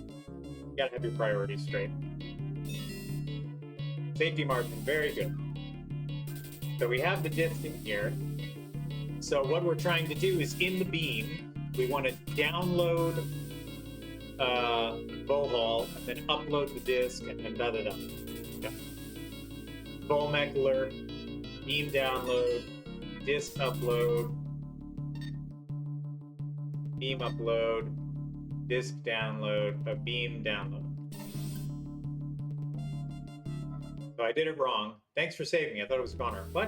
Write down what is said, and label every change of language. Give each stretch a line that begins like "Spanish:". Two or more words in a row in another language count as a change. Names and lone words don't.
English: You gotta have your priorities straight. Safety margin, very good. So we have the disk in here. So what we're trying to do is in the beam, we want to download Volhall and then upload the disk and then da-da-da. Okay. Volmech alert, beam download, disk upload, beam upload, disk download, a beam download. So I did it wrong. Thanks for saving me. I thought it was Connor. What?